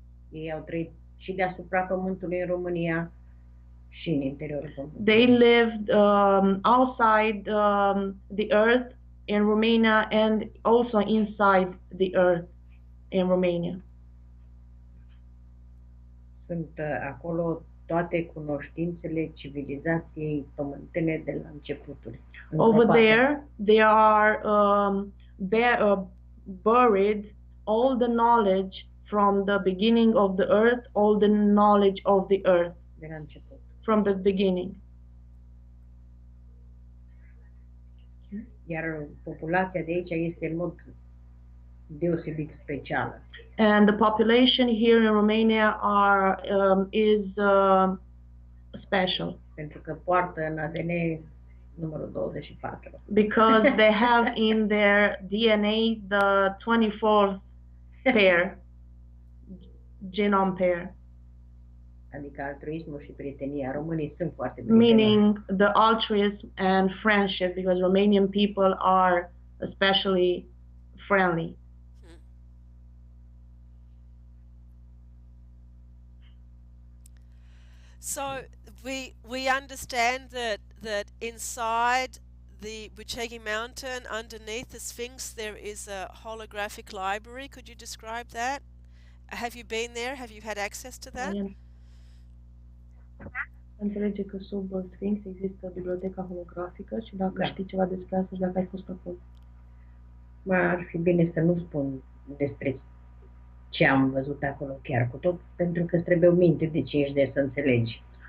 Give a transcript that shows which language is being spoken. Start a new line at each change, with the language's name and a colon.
Romanian: Ei au trăit și deasupra pământului în România și în interiorul pământului.
English: They lived outside the earth in Romania and also inside the earth in Romania.
Romanian: Sunt acolo toate cunoștințele civilizației pământene de la începuturi.
English: Over there are buried all the knowledge from the beginning of the earth, all the knowledge of the earth.
Romanian: De la început.
English: From the beginning.
Romanian: Iar populația de aici este în mod deosebit specială.
English: And the population here in Romania is special.
Romanian: Pentru că poartă în ADN numărul 24.
English: Because they have in their DNA the 24th pair, genome pair.
Romanian: Adică altruismul și prietenia. Românii sunt foarte prietenoși.
English: Meaning the altruism and friendship, because Romanian people are especially friendly. So we understand that inside the Bucegi Mountain, underneath the Sphinx, there is a holographic library. Could you describe that? Have you been there? Have you had access to that?
Romanian: Înțelege că sub Sphinx există biblioteca holografică și dacă știi ceva despre asta și dacă ai fost acolo. Ar fi bine să nu spun despre ce am văzut acolo chiar cu tot, pentru că îți trebuie o minte de 5D să înțelegi.